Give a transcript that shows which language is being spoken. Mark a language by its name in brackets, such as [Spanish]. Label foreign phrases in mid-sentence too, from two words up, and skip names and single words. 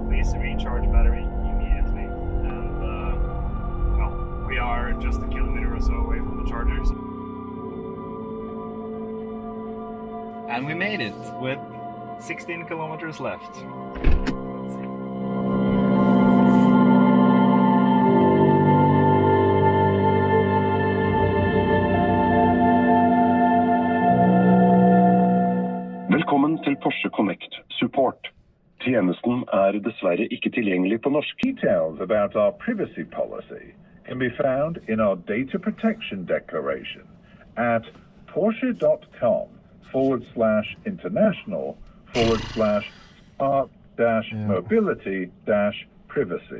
[English] Please recharge battery immediately. And well, we are just a kilometer or so away from the chargers. And we made it with 16 kilometers left. Let's see. [Norwegian] Velkommen til Porsche Connect Support. Tjenesten dessverre ikke tilgjengelig på norsk. [English] Details about our privacy policy can be found in our data protection declaration at porsche.com/international/art-mobility-privacy.